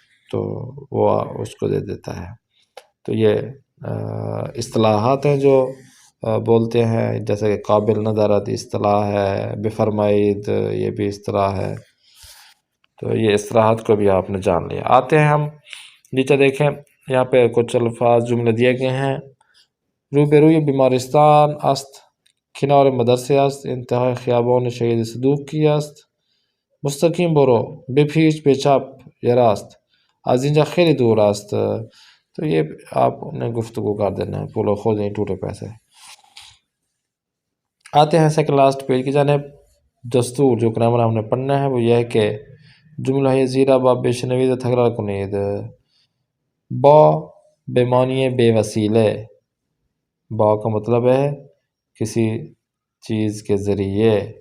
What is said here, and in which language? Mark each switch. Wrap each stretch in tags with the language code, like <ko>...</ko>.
<ur>تو وہ اس کو دے دیتا ہے. تو یہ اصطلاحات ہیں جو بولتے ہیں، جیسے کہ قابل ندارت اصطلاح ہے، بفرمائید یہ بھی اصطلاح ہے. تو یہ اصطلاحات کو بھی آپ نے جان لیا. آتے ہیں ہم نیچے دیکھیں، یہاں پہ کچھ الفاظ جملے دیے گئے ہیں.</ur> <fa>روبروی بیمارستان است، کنار مدرسه است، انتهای خیابان شهید صدوقی است. مستقیم برو، به پیش، به چپ یا راست، از اینجا خیلی دور است.</fa> <ur>تو یہ آپ نے گفتگو کر دینا ہے، پولو خود نہیں ٹوٹے پیسے. آتے ہیں سیکنڈ لاسٹ پیج کی جانب. دستور جو گرامر ہم نے پڑھنا ہے وہ یہ ہے کہ جملہ ہے زیرا با بشنوید تکرار کنید. با بے معنی بے وسیلے. با کا مطلب ہے کسی چیز کے ذریعے.</ur>